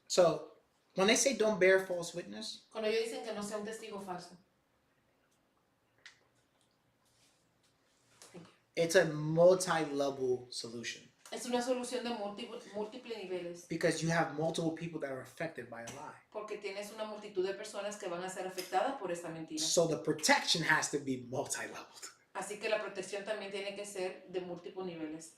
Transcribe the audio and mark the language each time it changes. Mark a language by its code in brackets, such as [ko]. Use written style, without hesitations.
[en] So when they say don't bear false witness, [es] Cuando ellos dicen que no sea un testigo falso, [en] it's a multi-level solution [es] es una solución de múltiples niveles. [en] because you have multiple people that are affected by a lie. [es] Porque tienes una multitud de personas que van a ser afectadas por esta mentira. [en] So the protection has to be multi-leveled. [es] Así que la protección también tiene que ser de múltiples niveles.